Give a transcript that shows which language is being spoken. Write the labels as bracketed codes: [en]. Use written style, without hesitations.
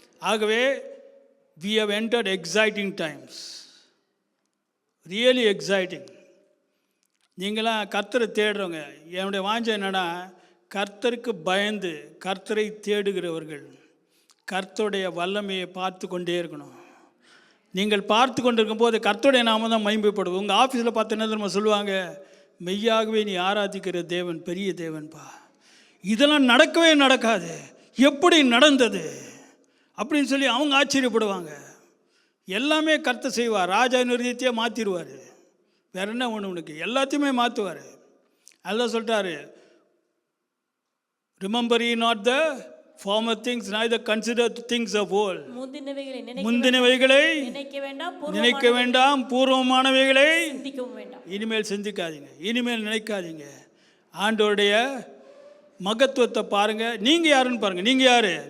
[en] ஆகவே we have entered exciting times, really exciting. [ta] நீங்களாம் கர்த்தரை தேடுறவங்க. என்னுடைய வாஞ்சை என்னன்னா, கர்த்தருக்கு பயந்து கர்த்தரை தேடுகிறவர்கள் கர்த்தருடைய வல்லமையை பார்த்து கொண்டே இருக்கணும். நீங்கள் பார்த்து கொண்டிருக்கும் போது கர்த்தருடைய நாம தான் மகிமைப்படுவோம். உங்கள் ஆஃபீஸில் பார்த்து என்ன தெரியுமா சொல்லுவாங்க? மெய்யாகவே நீ ஆராதிக்கிற தேவன் பெரிய தேவன்பா. இதெல்லாம் நடக்கவே நடக்காது, எப்படி நடந்தது அப்படின்னு சொல்லி அவங்க ஆச்சரியப்படுவாங்க. எல்லாமே கர்த்தர் செய்வார். ராஜா நிர்ணயத்தையே மாற்றிடுவார். வேற என்ன ஒன்று? உனக்கு எல்லாத்தையுமே மாற்றுவார். அதான் சொல்லிட்டாரு, [en] Remember ye not the former things, neither consider the things of old. [ta] முந்தினவைகளை நினைக்க வேண்டாம், பூர்வமானவைகளை இனிமேல் சிந்திக்காதீங்க, இனிமேல் நினைக்காதீங்க. ஆண்டவருடைய மகத்துவத்தை பாருங்க. நீங்கள் யாருன்னு பாருங்க. நீங்கள் யாரு?